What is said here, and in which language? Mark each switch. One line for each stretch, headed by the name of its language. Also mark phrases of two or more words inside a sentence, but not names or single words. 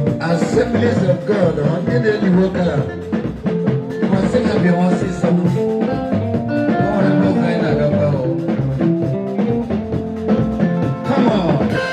English: Assemblies of God,
Igbo: ọ ndị na-eli nwoke a. Masị ha bịa nwa sị sọ. Ọ nwere ebe ọzọ anyị na-agakwa o.
English: Come on.